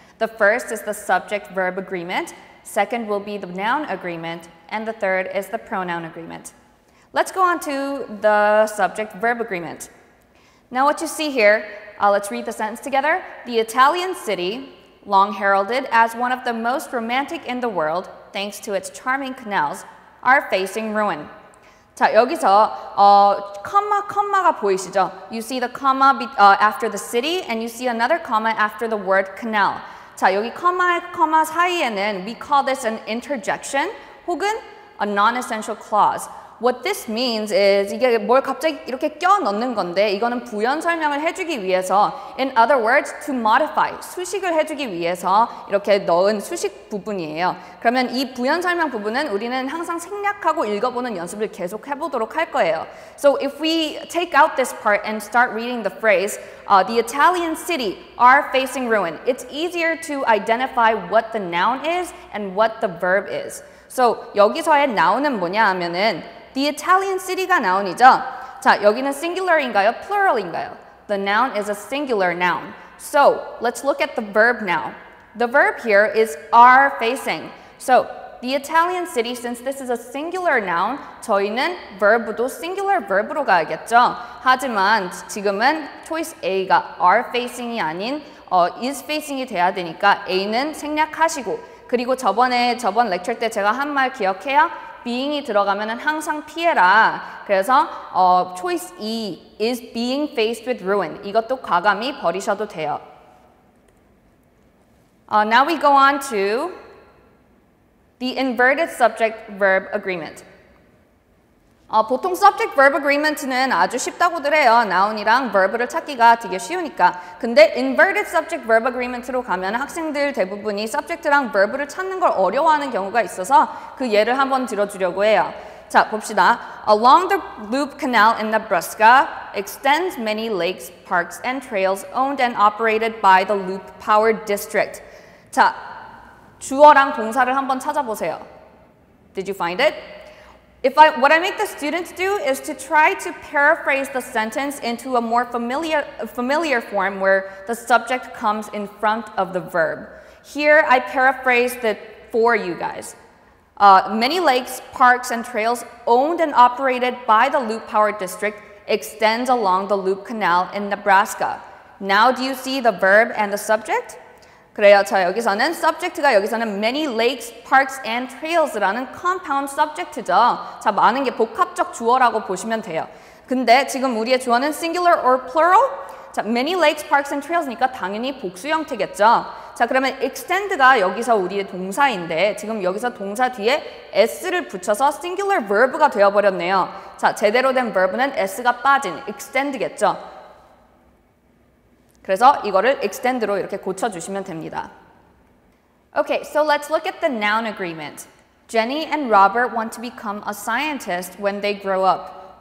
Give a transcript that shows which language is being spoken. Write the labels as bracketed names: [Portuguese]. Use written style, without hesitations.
[English] The first is the subject-verb agreement, second will be the noun agreement, and the third is the pronoun agreement. Let's go on to the subject-verb agreement. Now what you see here, let's read the sentence together. The Italian city, long heralded as one of the most romantic in the world, thanks to its charming canals, are facing ruin. [Korean] 자, 여기서 컴마가 보이시죠? [English] You see the comma after the city, and you see another comma after the word canal. [Korean] 자, 여기 comma 사이에는 [English] we call this an interjection [Korean] 혹은 [English] a non-essential clause. What this means is 이게 뭘 갑자기 이렇게 껴 넣는 건데 이거는 부연 설명을 해주기 위해서, in other words, to modify, 수식을 해주기 위해서 이렇게 넣은 수식 부분이에요. [Korean] 그러면 이 부연 설명 부분은 우리는 항상 생략하고 읽어보는 연습을 계속 해보도록 할 거예요. [English] So if we take out this part and start reading the phrase, the Italian city are facing ruin, it's easier to identify what the noun is and what the verb is. [Korean] So 여기서의 noun은 뭐냐 하면은 the Italian city가 noun이죠. 자, 여기는 singular인가요? [English] plural인가요? The noun is a singular noun. So, let's look at the verb now. The verb here is are facing. So, the Italian city, since this is a singular noun, [Korean] 저희는 verb도 singular verb로 가야겠죠. 하지만 지금은 choice A가 are facing이 아닌 is facing이 돼야 되니까 A는 생략하시고, 그리고 저번 lecture 때 제가 한 말 기억해요? being이 들어가면 항상 피해라. 그래서 [English] choice E is being faced with ruin. [Korean] 이것도 과감히 버리셔도 돼요. [English] Now we go on to the inverted subject-verb agreement. [Korean] 보통 subject-verb agreement는 아주 쉽다고들 해요. noun이랑 verb를 찾기가 되게 쉬우니까. 근데 inverted subject-verb agreement로 가면 학생들 대부분이 subject랑 verb를 찾는 걸 어려워하는 경우가 있어서 그 예를 한번 들어주려고 해요. 자, 봅시다. [English] Along the Loop Canal in Nebraska extends many lakes, parks, and trails owned and operated by the Loop Power District. [Korean] 자, 주어랑 동사를 한번 찾아보세요. [English] Did you find it? What I make the students do is to try to paraphrase the sentence into a more familiar form where the subject comes in front of the verb. Here, I paraphrased it for you guys. Many lakes, parks, and trails owned and operated by the Loop Power District extends along the Loop Canal in Nebraska. Now do you see the verb and the subject? [Korean] 그래요. 자, 여기서는 subject가 여기서는 [English] many lakes, parks, and trails [Korean] 라는 compound subject죠. 자, 많은 게 복합적 주어라고 보시면 돼요. 근데 지금 우리의 주어는 [English] singular or plural? [Korean] 자, [English] many lakes, parks, and trails [Korean] 니까 당연히 복수 형태겠죠. 자, 그러면 extend가 여기서 우리의 동사인데 지금 여기서 동사 뒤에 s를 붙여서 singular verb가 되어버렸네요. 자, 제대로 된 verb는 s가 빠진 extend겠죠. 그래서 이거를 extend로 이렇게 고쳐주시면 됩니다. [English] Okay, so let's look at the noun agreement. Jenny and Robert want to become a scientist when they grow up.